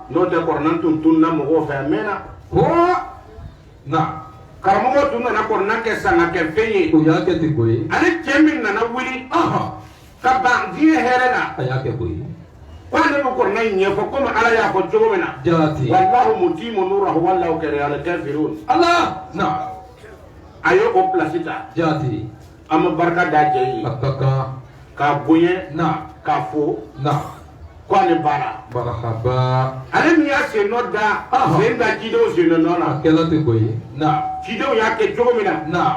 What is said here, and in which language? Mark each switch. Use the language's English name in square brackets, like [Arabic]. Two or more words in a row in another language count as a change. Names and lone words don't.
[Bambara] N'o tɛ kɔrɔnan tun tununna mɔgɔw fɛ a mɛnna. Huwa. Na. Karamɔgɔ tun nana kɔrɔnan kɛ sanga kɛ fɛn ye. O y'a kɛ ten koyi. Ale cɛ min nana wuli. Aha. Ka ban diɲɛ hɛrɛ la. A y'a kɛ koyi. K'ale bɛ kɔrɔnan in ɲɛfɔ komi ala y'a fɔ cogo min na. Jati. [Arabic] والله متم نوره والله كاره الكافرون. [Bambara] Allah. Na. A ye o place ta. Jati. An bɛ barika da cɛ ye. Akaka. K'a bonya. Na. K'a fo. Na. K'ale baara. Marhaba. Ale min y'a sen nɔ da. Sen da cidenw sen nɔ la. A kɛla ten koyi. Na. Cidenw y'a kɛ cogo min na. Na.